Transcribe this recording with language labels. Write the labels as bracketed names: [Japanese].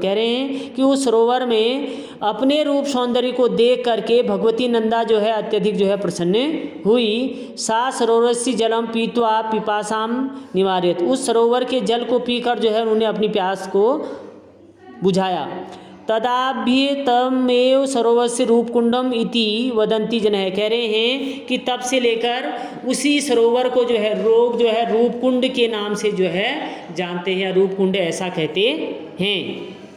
[Hindi] कह रहे हैं कि उस सरोवर में अपने रूप सौंदर्य को देख करके भगवती नंदा जो है अत्यधिक जो है प्रसन्न हुई। [Sanskrit] सा सरोवरस्य जलम पीत्वा पिपासां निवारयत्, [Hindi] उस सरोवर के जल को पीकर जो है उन्होंने अपनी प्यास को बुझाया। [Sanskrit] तदाभ्य तमेव सरोवरस्य रूपकुंडम इति वदंती जनः। [Hindi] कह रहे हैं कि तब से लेकर उसी सरोवर को जो है रूपकुंड के नाम से जो है जानते हैं, रूपकुंड ऐसा कहते हैं।